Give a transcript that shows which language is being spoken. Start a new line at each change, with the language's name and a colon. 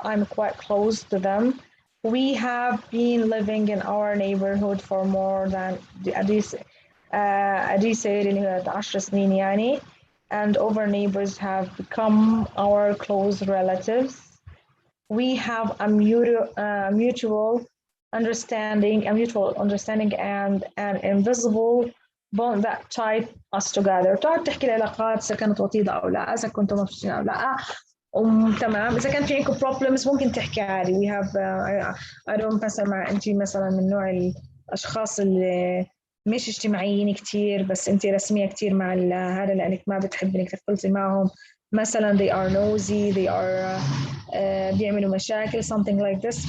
English: I'm quite close to them. We have been living in our neighborhood for more than
Arabic: أديسة اللي هي 10 سنين يعني,
English: and our neighbors have become our close relatives. We have a mutual understanding and an invisible bond that tied us together.
Arabic: تقعد تحكي العلاقات إذا كانت وطيدة أو لا، إذا كنتم مبسوطين أو لا. تمام. إذا كان في عندكم problems ممكن تحكي عادي.
English: We have I don't
Arabic: مثلا أنت مثلا من نوع الأشخاص اللي مش اجتماعيين كتير بس أنت رسمية كتير مع هذا لأنك ما بتحبي إنك تختلطي معهم.
English: مثلا they are nosy, they are
Arabic: بيعملوا مشاكل
English: something like this.